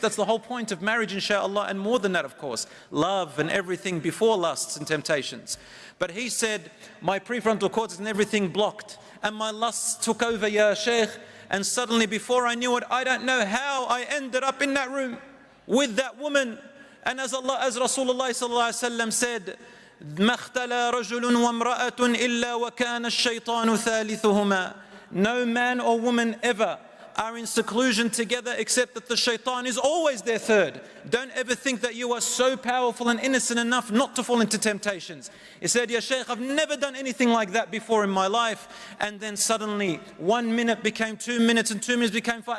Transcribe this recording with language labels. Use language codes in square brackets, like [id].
[en] That's the whole point of marriage, inshallah, and more than that, of course, love and everything before lusts and temptations. But he said, my prefrontal cortex and everything blocked, and my lusts took over, ya Shaykh. And suddenly, before I knew it, I don't know how I ended up in that room with that woman. And as Rasulullah sallallahu alaihi wasallam said, [ar] مَا اخْتَلَى رَجُلٌ وَامْرَأَةٌ إِلَّا وَكَانَ الشَّيْطَانُ ثَالِثُهُمَا. [en] No man or woman ever are in seclusion together except that the shaitan is always their third. Don't ever think that you are so powerful and innocent enough not to fall into temptations. He said, Ya Shaykh, I've never done anything like that before in my life. And then suddenly 1 minute became 2 minutes and 2 minutes became 5.